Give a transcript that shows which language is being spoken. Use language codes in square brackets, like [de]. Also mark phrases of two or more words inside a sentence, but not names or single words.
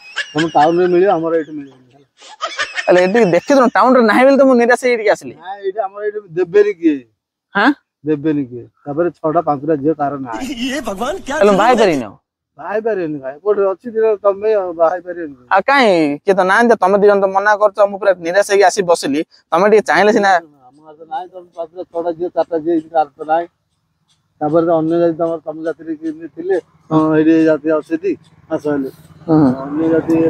[or] ତମ ଟାଉନ ରେ ମିଳିବ ଆମର ଏଇଠି ମିଳିବନି। ହେଲେ ଏଠି ଦେଖିଛୁ ଟାଉନ ରେ ନାହିଁ ବୋଲି ତ ମୁଁ ନିରାଶ ହେଇକି ଆସିଲି। ନା ଏଇଠି ଆମର ଏଇଠି ଦେବେନି କିଏ ହାଁ ଦେବେନି କିଏ ତାପରେ 6ଟା 5ଟା ଝିଅ କାହାର ନାହିଁ। [hi] ये भगवान क्या [or] ହେଲେ ବାହା ହେଇପାରିନି ଆଉ ବାହା ହେଇପାରିବନି ଭାଇ କୋଉଠି ଅଛି ଦିନ ତମେ ବାହା ହେଇପାରିବନି। ଆଉ କାଇଁ କିଏ ତ ନାହାନ୍ତି ତମେ ଦି ଜଣ ତ ମନା କରୁଛ ମୁଁ ପୁରା ନିରାଶ ହେଇକି ଆସି ବସିଲି ତମେ ଟିକେ ଚାହିଁଲେ ସିନା। ଆମ ଗାଁ ତ ନାହିଁ ତମ 5ଟା 6ଟା ଝିଅ 4ଟା ଝିଅ ଏଇଠି କାହାର ତ ନାହିଁ। ତାପରେ ତ ଅନ୍ୟ ଜାତି ତମ ଜାତିରେ କିଏ ଥିଲେ ଏଇଠି ଜାତି ଅଛନ୍ତି ଆସିଲେ ଅନ୍ୟ ଜାତି ହେଲା